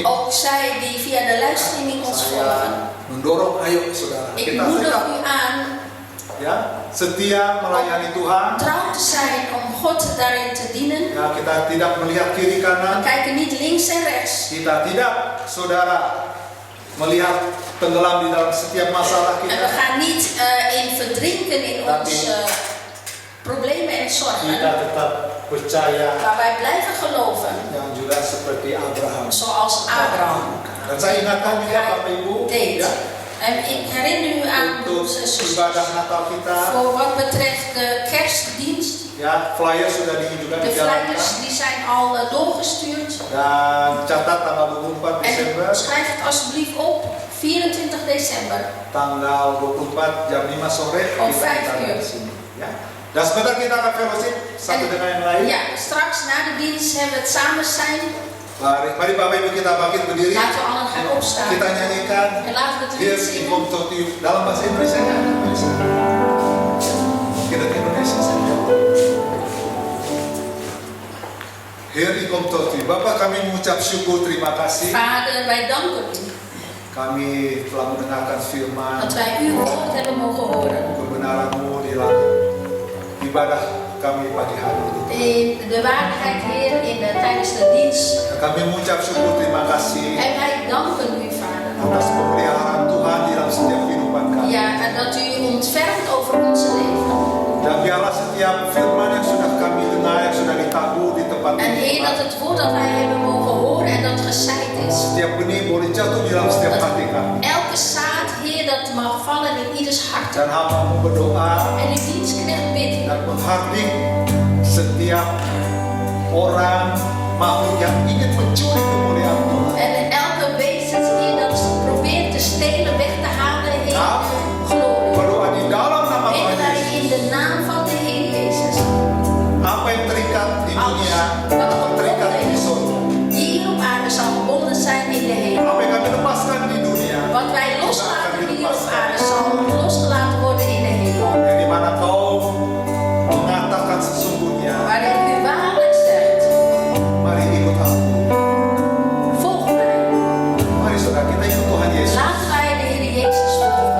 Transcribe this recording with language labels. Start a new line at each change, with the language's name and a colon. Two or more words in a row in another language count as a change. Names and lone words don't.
Dutch: Ook zij die via de livestreaming ons volgen.
Indonesian: saya mendorong, ayo saudara,
Dutch: Ik
Indonesian: kita
Dutch: moedig
Indonesian: tetap
Dutch: u aan
Indonesian: ya setia melayani Tuhan.
Dutch: trouw te zijn om God daarin te dienen.
Indonesian: Ya, kita tidak melihat kiri
Dutch: We
Indonesian: kanan,
Dutch: kijken niet links en rechts.
Indonesian: kita tidak, saudara, melihat tenggelam di dalam setiap masalah
Dutch: En we
Indonesian: kita.
Dutch: gaan niet in verdrinken in onze problemen en
Indonesian: Kita
Dutch: zorgen.
Indonesian: tetap percaya
Dutch: Maar wij blijven geloven.
Indonesian: yang juga seperti Abraham.
Dutch: Zoals Abraham.
Indonesian: Dan saya ingatkan juga Bapak Ibu,
Dutch: Deed.
Indonesian: ya,
Dutch: En ik herinner u aan
Indonesian: untuk
Dutch: onze zusters.
Indonesian: ibadah Natal kita.
Dutch: Voor wat betreft de kerstdienst.
Indonesian: Ya, flyer sudah ditunjukkan
Dutch: De
Indonesian: di jalan.
Dutch: flyers die zijn al doorgestuurd.
Indonesian: Dan catat tanggal 24 Desember,
Dutch: En schrijf het alsjeblieft op. 24 december.
Indonesian: tanggal 24 jam 5 sore
Dutch: Om
Indonesian: kita
Dutch: 5
Indonesian: akan
Dutch: uur.
Indonesian: di sini. Ya. Dan sebentar kita akan fellowship satu
Dutch: En-
Indonesian: dengan yang lain.
Dutch: Ja, straks na de dienst hebben we het samen zijn.
Indonesian: Mari Bapak Ibu kita bangkit berdiri.
Dutch: Laten we allen gaan opstaan.
Indonesian: Kita nyanyikan
Dutch: En laten we het Hier lied zingen.
Indonesian: Ikom Totiu dalam bahasa Indonesia kan? Bisa. Kita ke Indonesia saja.
Dutch: Hier Ikom Totiu.
Indonesian: Bapak kami mengucap syukur terima kasih.
Dutch: Vader, wij danken u
Indonesian: Kami telah mendengarkan firman
Dutch: dat wij uw woord hebben mogen horen.
Indonesian: kebenaran-Mu di dalam ibadah kami pagi hari ini.
Dutch: In de waardigheid, Heer, tijdens de dienst.
Indonesian: Kami mengucap syukur terima kasih
Dutch: En wij danken u, Vader.
Indonesian: atas pemeliharaan Tuhan di dalam setiap kehidupan kami.
Dutch: Ja, en dat u ontfermt over onze leven.
Indonesian: Dan biarlah setiap firman yang sudah kami dengar, yang sudah ditabur di tempat
Dutch: En
Indonesian: ini,
Dutch: Heer, dat het woord dat wij hebben mogen horen en dat gezaaid is.
Indonesian: setiap benih boleh jatuh di dalam setiap hati kami.
Dutch: Elke zaad, Heer, dat mag vallen in ieders hart.
Indonesian: Dan hamba-Mu berdoa
Dutch: En uw dienstknecht bidt
Indonesian: dan menghardik setiap orang makhluk yang ingin mencuri kemuliaan Tuhan.
Dutch: en elke wezens, Heer, dat probeert te stelen, weg te halen, Heer, glorie.
Indonesian: Berdoa di dalam nama Tuhan
Dutch: Bidden wij
Indonesian: Yesus.
Dutch: in de naam van de Heer Jezus.
Indonesian: Apa yang terikat di dunia
Dutch: Wat
Indonesian: akan terikat
Dutch: gebonden
Indonesian: di
Dutch: is,
Indonesian: surga.
Dutch: hier op aarde zal gebonden zijn in de hemel.
Indonesian: Apa yang kami lepaskan di dunia,
Dutch: Wat wij loslaten hier op aarde zal losgelaten worden in de hemel.
Indonesian: yang di mana Kau mengatakan sesungguhnya,
Dutch: Waarin u waarlijk zegt,
Indonesian: mari ikut aku.
Dutch: volg mij.
Indonesian: Mari saudara kita ikut Tuhan Yesus.
Dutch: Laten wij de Heer Jezus volgen.